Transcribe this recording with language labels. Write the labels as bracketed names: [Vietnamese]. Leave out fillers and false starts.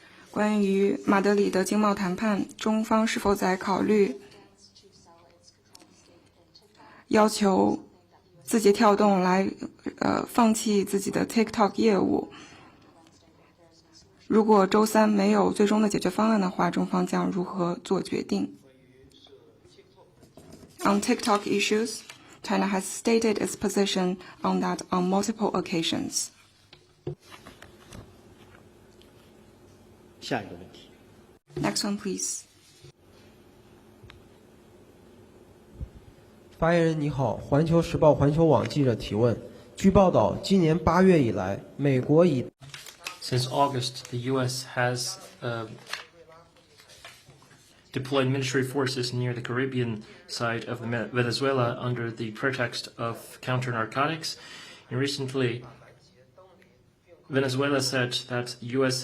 [Chinese] 关于马德里的经贸谈判，中方是否在考虑要求字节跳动来放弃自己的 TikTok 业务？如果周三没有最终的解决方案的话，中方将如何做决定 [English] ？On TikTok issues, China has stated its position on that on multiple occasions. [Chinese] 下一个问题。 [English] Next one, please. [Chinese] 发言人你好，环球时报环球网记者提问：据报道，今年8月以来，美国以 [English] Since August, the U.S. has deployed military forces near the Caribbean side of Venezuela under the pretext of counter-narcotics. And recently, Venezuela said that the U.S.